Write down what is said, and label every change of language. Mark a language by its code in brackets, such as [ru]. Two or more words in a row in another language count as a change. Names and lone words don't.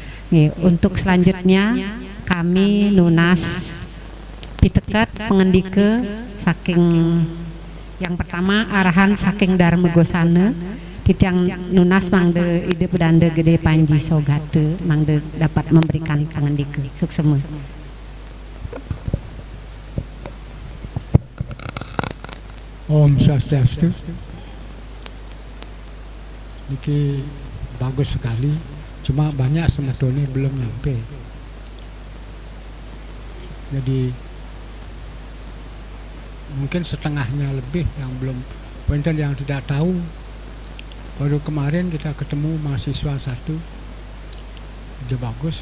[id] Untuk selanjutnya kami [ban] nunas pitekat pengendike saking [id] yang pertama arahan [ban] saking Dharma Gosana titiang nunas mangde ide pedanda gede Panji Sogate mangde [id] dapat memberikan [ban] pengendike suksema. Om Swastiastu. [id] Niki bagus sekali, cuma banyak sebetulnya belum nyampe. Jadi mungkin setengahnya lebih yang belum, pointer yang tidak tahu. Baru kemarin kita ketemu mahasiswa satu, dia bagus.